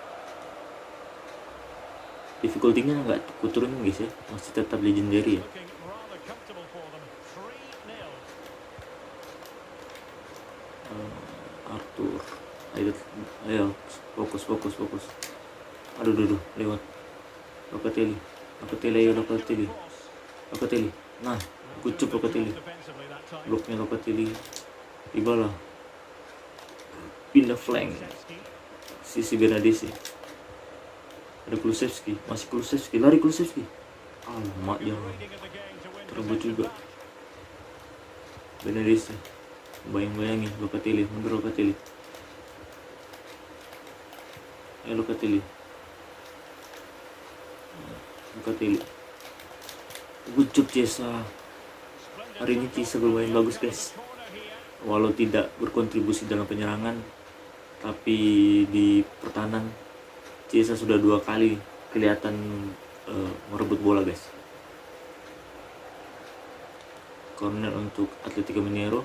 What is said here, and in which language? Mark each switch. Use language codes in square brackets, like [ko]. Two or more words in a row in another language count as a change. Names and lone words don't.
[id] Difficulty-nya nggak kuturunin guys ya, masih tetap legendary ya. Arthur, ayo fokus. Aduh, lewat. Locatelli. Nah, kucup Locatelli. Bloknya Locatelli. Dybala. Pindah flank. Sisi Bernadesi. Ada Kulusevski, lari Kulusevski. Alamak, jangan. Terebut juga. Bernadesi. Bayangin Locatelli, mundur Locatelli. Locatelli. [en] Good job Chiesa. [id] Hari ini Chiesa bermain bagus guys. Walau tidak berkontribusi dalam penyerangan, tapi di pertahanan Chiesa sudah 2 kali kelihatan merebut bola guys. Corner untuk Atletico Mineiro.